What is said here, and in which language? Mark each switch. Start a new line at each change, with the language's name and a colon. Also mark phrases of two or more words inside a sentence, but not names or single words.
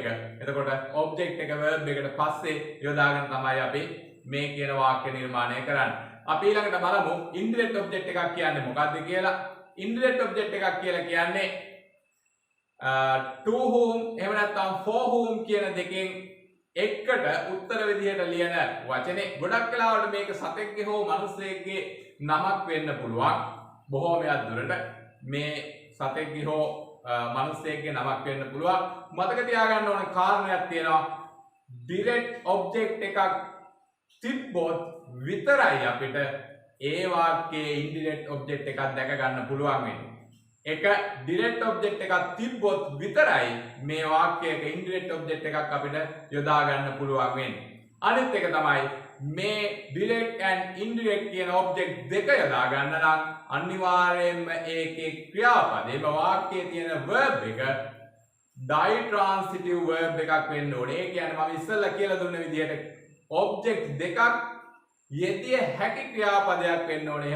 Sinhala: එතකොට object එක verb එකට පස්සේ යොදාගෙන තමයි අපි මේ කියන වාක්‍ය නිර්මාණය කරන්නේ. අපි ඊළඟට බලමු
English: indirect object
Sinhala: එකක් කියන්නේ මොකක්ද කියලා.
English: indirect object
Sinhala: එකක් කියලා කියන්නේ
English: to whom
Sinhala: එහෙම නැත්නම්
English: for whom
Sinhala: කියන දෙකෙන් එකට උත්තර විදිහට ලියන වචනේ. ගොඩක් වෙලාවට මේක සතෙක්ගේ හෝ මිනිසෙක්ගේ නමක් වෙන්න පුළුවන්. බොහෝමයක් දුරට මේ සතෙක්ගේ හෝ මිනිසෙක්ගේ නමක් වෙන්න පුළුවන්. මතක තියාගන්න ඕනේ කාරණයක් තියෙනවා.
English: direct object
Sinhala: එකක් තිබ්බොත් විතරයි අපිට ඒ වාක්‍යයේ
English: indirect object
Sinhala: එකක් දැක ගන්න පුළුවන් වෙන්නේ. එක
English: direct object
Sinhala: එකක් තිබ්බොත් විතරයි මේ වාක්‍යයක
English: indirect object
Sinhala: එකක් අපිට යොදා ගන්න පුළුවන් වෙන්නේ. අනිත් එක තමයි මේ
English: direct and indirect
Sinhala: කියන object දෙක යොදා ගන්න නම් අනිවාර්යයෙන්ම ඒකේ ක්‍රියාපදේ වාක්‍යයේ තියෙන verb එක
English: ditransitive verb
Sinhala: එකක් වෙන්න ඕනේ. ඒ කියන්නේ මම ඉස්සෙල්ලා කියලා දුන්න විදිහට object දෙකක් යෙදිය හැකි ක්‍රියාපදයක් වෙන්න ඕනේ.